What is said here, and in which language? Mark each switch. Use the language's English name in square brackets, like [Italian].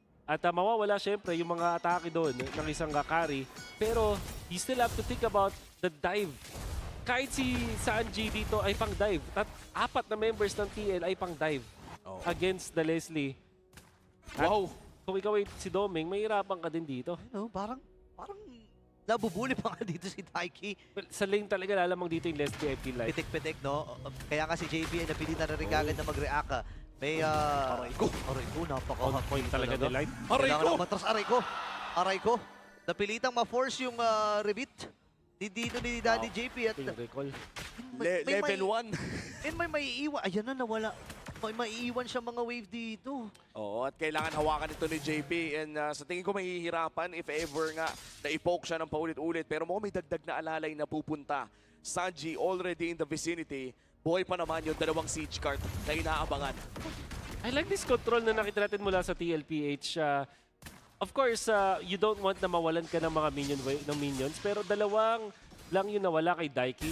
[Filipino] At mawawala syempre yung mga atake doon ng isang carry. [English] Pero you still have to think about the dive. [Filipino] Kahit si Sanji dito ay pang dive. At 4 na members ng TL ay pang dive against the Leslie. At Wow! kung ikaw ay si Domeng, mahirapan ka din dito. No, parang nabubuli pa nga dito si Daiki. Well, sa lane talaga lalamang dito yung Leslie, [English] I feel like. [Filipino] Pitik-pitik, no? Kaya nga si JB ay napilitan na rin kagad na mag-react. May, Aray ko. On point talaga ni Light. Aray Kailangan ko! ng matras, aray ko. Napilitang ma-force yung rebit. Dito ni Daddy JP at Yung recall. [English] Level 1. [Filipino] and may maiiwan. Ayan na, nawala. May maiiwan siya mga wave dito. Oo, at kailangan hawakan ito ni JP and sa tingin ko mahihirapan if ever nga na-poke siya ng paulit-ulit. Pero mo may dagdag na alalay na pupunta. [English] Sanji already in the vicinity. [Filipino] Buhay pa naman yung 2 siege cart na inaabangan. [English] I like this control [Filipino] na nakita natin mula sa TLPH. [English] Of course, you don't want [Filipino] na mawalan ka ng mga minions, pero 2 lang yung nawala kay Daiki.